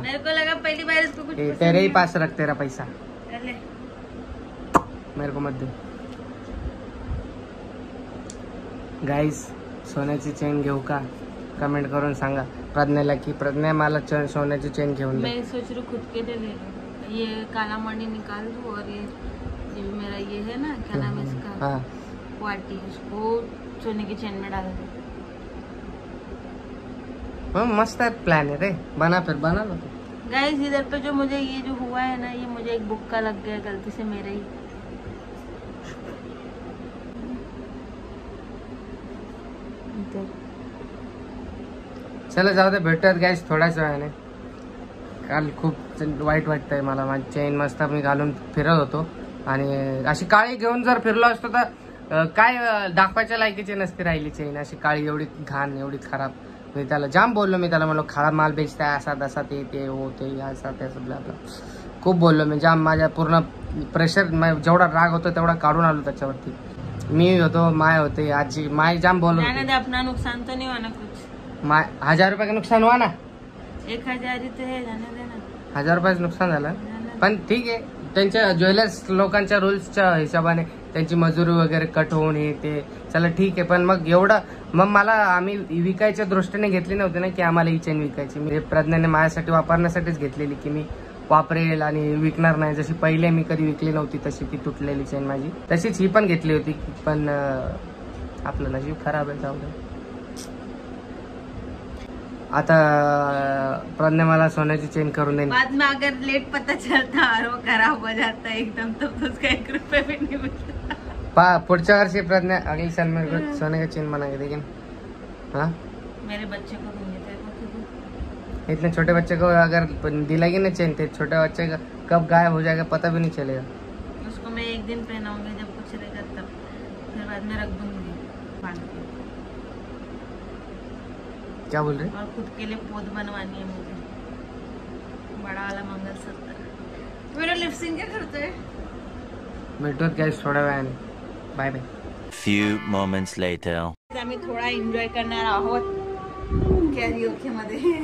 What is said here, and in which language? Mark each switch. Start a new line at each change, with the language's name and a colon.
Hindi: मेरे को लगा पहली बार इसको कुछ तेरे ही पास रख तेरा पैसा, मेरे को मत दे।
Marathi: गाइस सोन्याची चेन घेऊ का? कमेंट करून सांगा प्रज्ञाला की प्रज्ञा मला सोन्याची चेन घेऊन दे।
Hindi: मैं सोच रही खुद के लिए ले लूं। ये काला मणि निकाल दूं और ये मेरा ये है ना, क्या नाम है इसका, हाँ क्वार्टी, उसको सोने की चेन में डाल दो। हाँ मस्त प्लान है रे, बना लो। गाइस इधर पे जो मुझे ये जो हुआ है ना, ये मुझे एक बुक का लग गया गलती से मेरे ही।
Marathi: चला जाऊ दे, भेटूयात गाईस थोड्याच वेळाने। काल खूप वाईट वाटतंय मला, माझी चेन मस्त मी घालून फिरत होतो आणि अशी काळी घेऊन जर फिरलो असतो तर काय दाखवायच्या लायकीची नसती राहिली चेन। अशी काळी एवढी घाण, एवढी खराब। मी त्याला जाम बोललो, मी त्याला म्हणलो खराब माल बेचताय, असा तसा ते हो ते असा तसं ब्ला ब्ला, खूप बोललो मी जाम। माझ्या पूर्ण प्रेशर, जेवढा राग होतो तेवढा काढून आलो त्याच्यावरती। मी होतो, माय होते, आजी, माय जाम बोललो।
Hindi: अपना नुकसान तो नहीं होना कुछ? 1000 रुपये का नुकसान हुआ ना? 1000 ही तो है, जाने देना।
Marathi: 1000 रुपयाचं नुकसान झालं, पण ठीक आहे। त्यांच्या ज्वेलर्स लोकांच्या रूल्सच्या हिशोबाने त्यांची मजुरी वगैरे कट होऊन हे ते, चला ठीक आहे। पण मग एवढं, मग मला आम्ही विकायच्या दृष्टीने घेतली नव्हती ना की आम्हाला ही चेन विकायची। मी प्रज्ञाने माझ्यासाठी वापरण्यासाठीच घेतलेली की मी वापरेल आणि विकणार नाही। जशी पहिले मी कधी विकली नव्हती तशी ती तुटलेली चेन माझी, तशीच ही पण घेतली होती, पण आपलं नशीब खराब आहे। जाऊ दे, आता प्रज्ञा मला सोन्याची चेन करून देईन।
Hindi: बाद में अगर लेट पता चलता और वो खराब हो जाता एकदम, तो उसका 1 रुपया भी नहीं मिलता।
Marathi: पुढच्या वर्षी
Hindi: प्रज्ञा अगली साल मेरे को सोने का चेन बना के देगी। हाँ मेरे बच्चे को दूंगी, तेरे को क्यों दूं? इतने छोटे बच्चे को अगर दिलाएगी ना चेन, तो छोटे बच्चे का कब गायब हो जाएगा पता भी नहीं चलेगा। उसको मैं एक दिन पहनाऊंगी जब कुछ रहेगा तब, फिर बाद में रख दूंगी बांध के। क्या बोल रहे? और खुद के लिए पोत बनवानी है मुझे, बड़ा वाला मंगलसूत्र। मेरा लिपसिंग क्या करते हैं?
Marathi: भेटूत गाइस थोड्या वेळाने, bye bye.
English: Few moments later.
Marathi: आम्ही थोडा एन्जॉय करणार आहोत कॅरिओके मध्ये।